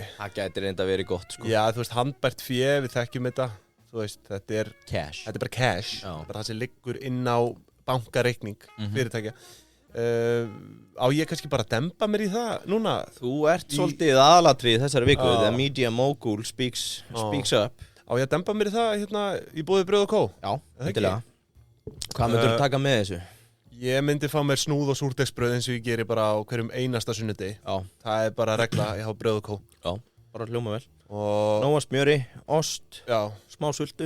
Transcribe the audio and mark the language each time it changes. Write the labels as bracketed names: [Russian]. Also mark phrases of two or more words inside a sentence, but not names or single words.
[Icelandic] Það gæti reynda að vera gott sko. Já, þú veist, handbært fé, við þekkjum þetta. Þú veist, þetta er cash. Þetta er bara cash. Bara það sem liggur inn á bankareikning fyrirtækja. Á ég kannski bara að dempa mér í það núna? Þú ert svolítið aðalatrið þessari viku. [English] The media mogul speaks up. [Icelandic] Á ég að dempa mér í það hérna í boði Brauð og Kó? Já, endilega. Hvað myndur þú taka með þessu? Ég myndi fá mér snúð og súrdegsbrauð eins og ég geri bara á hverjum einasta sunnudegi. Það er bara regla, ég hafa Brauð og Kó. Já, bara hljóma vel. Nóa smjöri, ost, smá sultu.